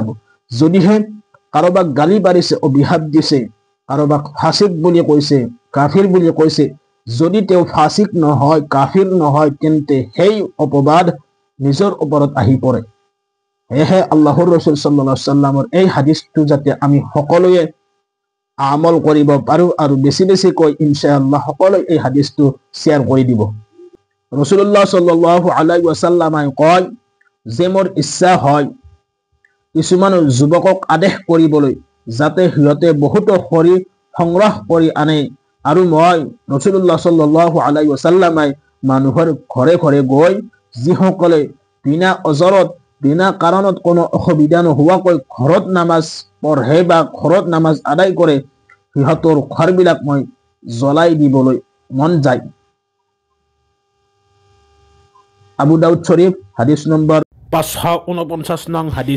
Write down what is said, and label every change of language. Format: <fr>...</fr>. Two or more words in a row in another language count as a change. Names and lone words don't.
<as>যদিহে কাৰোবাক গালি পাৰিছে, অভিশাপ দিছে, কাৰোবাক ফাসিক বুলি কৈছে, কাফিৰ বুলি কৈছে, যদি তেওঁ ফাসিক নহয়, কাফিৰ নহয়, তেন্তে সেই অপবাদ নিজৰ ওপৰত আহি পৰে। সেয়েহে আল্লাহৰ ৰাসূল</as> <ar>صلى الله عليه وسلم</ar> <as>এই হাদিসটো যাতে আমি সকলোৱে আমল কৰিব পাৰো আৰু বেছি বেছিকৈ ইনশাআল্লাহ সকলোৱে এই হাদিসটো শ্বেয়াৰ কৰি দিব।</as> <ar>رسول الله صلى الله عليه وسلم</ar> <as>কয় যে, মোৰ ইচ্ছা হয় কিছুমান যুৱকক আদেশ কৰিবলৈ, যাতে সিহঁতে বহুতো খৰি সংগ্ৰহ কৰি আনে, আৰু মই</as> <ar>رسول الله صلى الله عليه وسلم</ar> <as>মানুহৰ ঘৰে ঘৰে গৈ যিসকলে বিনা অজৰত, বিনা কাৰণত কোনো অসুবিধা নোহোৱাকৈ ঘৰত নামাজ পঢ়ে বা ঘৰত নামাজ আদায় কৰে, সিহঁতৰ ঘৰবিলাক মই জ্বলাই দিবলৈ মন যায়। আবু দাউদ শৰীফ হাদিস নম্বৰ 549 নং হাদিস।</as>